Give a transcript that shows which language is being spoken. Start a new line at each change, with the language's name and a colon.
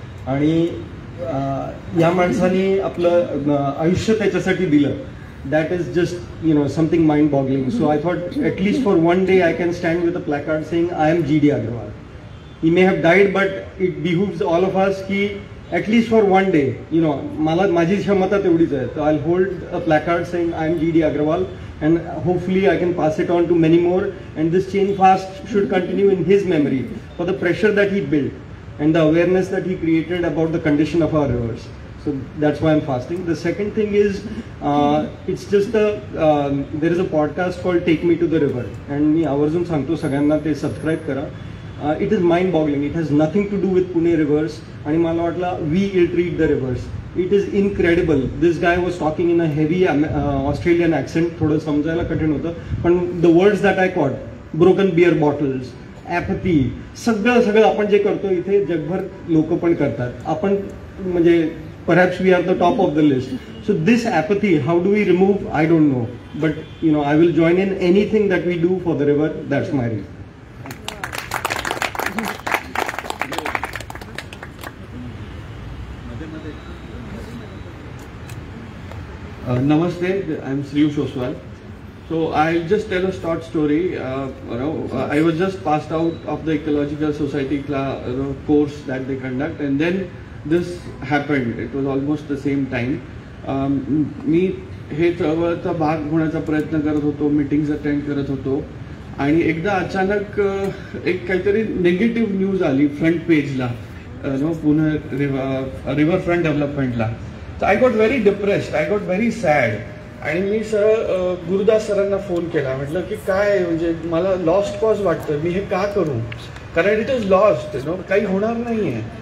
Marathi: आणि या माणसाने आपलं आयुष्य त्याच्यासाठी दिलं.
English: That is just something mind boggling. So I thought at least for 1 day I can stand with a placard saying I am GD Agarwal. He may have died, but it behooves all of us की at least for 1 day
Marathi: मला माझी क्षमता तेवढीच आहे.
English: So I hold a placard saying I am GD Agarwal, and hopefully I can pass it on to many more, and this chain fast should continue in his memory for the pressure that he built and the awareness that he created about the condition of our rivers. So that's why I'm fasting. The second thing is it's just there is a podcast called Take Me to the River, and
Marathi: मी आवर्जून सांगतो सगळ्यांना ते subscribe करा.
English: It is mind boggling. It has nothing to do with Pune rivers,
Marathi: आणि मला वाटलं
English: we ill treat the rivers. It is incredible. This guy was talking in a heavy Australian accent,
Marathi: थोडं समजायला कठीण होतं, पण
English: the words that I caught, broken beer bottles, apathy,
Marathi: सगळं आपण जे करतो इथे जगभर लोक पण करतात. आपण म्हणजे
English: perhaps we are the top of the list. So this apathy, how do we remove? I don't know. But I will join in anything that we do for the river. That's my reason. Namaste, I'm Sriyush Oswal. So I'll just tell a short story. I was just passed out of the Ecological Society course that they conduct, and then this happened. It was almost the same time.
Marathi: मी हे चळवळीचा भाग होण्याचा प्रयत्न करत होतो, meetings attend करत होतो, आणि एकदा अचानक एक काहीतरी निगेटिव्ह न्यूज आली फ्रंट पेजला, पुणे रिव्हर फ्रंट डेव्हलपमेंटला. तर
English: I got very depressed, I got very sad.
Marathi: आणि मी सरळ गुरुदास सरांना फोन केला, म्हटलं की काय म्हणजे मला लॉस्ट कॉज वाटतं, मी हे का करू, कारण
English: it is lost,
Marathi: काही होणार नाहीये.